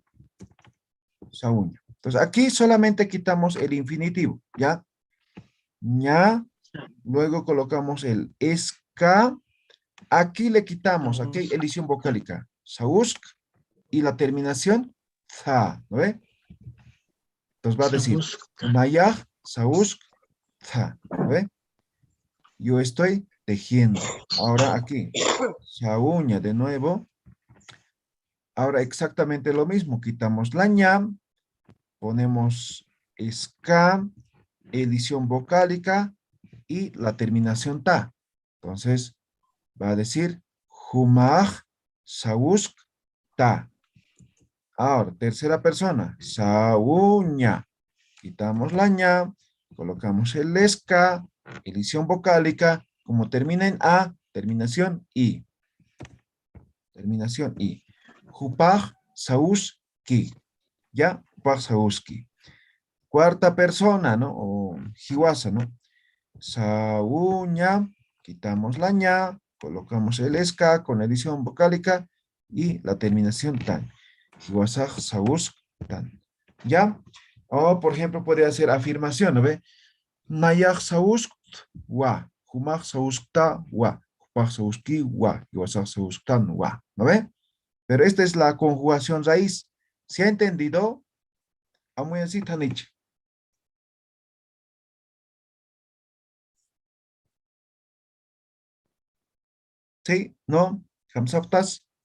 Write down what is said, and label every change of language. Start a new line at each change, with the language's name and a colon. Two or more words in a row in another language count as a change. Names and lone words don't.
Spanish: Entonces, aquí solamente quitamos el infinitivo, ¿ya? ña, luego colocamos el ska, aquí le quitamos, aquí hay edición vocálica, sausk, y la terminación, za, ¿no ve? Entonces va a decir,
Aymara: nayaj, sausk, za,
Spanish: ¿no ve? Yo estoy tejiendo. Ahora aquí, sauña de nuevo. Ahora exactamente lo mismo, quitamos la ña, ponemos ska, edición vocálica y la terminación ta. Entonces, va a decir
Aymara: humaj sausk ta.
Spanish: Ahora, tercera persona, sauña. Quitamos la ña, colocamos el ska, edición vocálica, como termina en a, terminación i. Terminación i.
Aymara: Hupaj sauski.
Spanish: ¿Ya?
Aymara: Hupaj sauski.
Spanish: Cuarta persona, ¿no? O jiwasa, ¿no? Sauña, quitamos la ña, colocamos el ska con edición vocálica y la terminación tan.
Aymara: Jiwasaj sausk tan. ¿Ya?
Spanish: O, por ejemplo, puede hacer afirmación, ¿no ve?
Aymara: Nayaj sausk wa, humaj sausk ta wa, hupaj sauski wa, jiwasaj sausk tan wa,
Spanish: ¿no ve? Pero esta es la conjugación raíz. ¿Se ha entendido?
Aymara: Amuy así tanich.
Spanish: ¿Sí? ¿No? ¿Hamsaptas?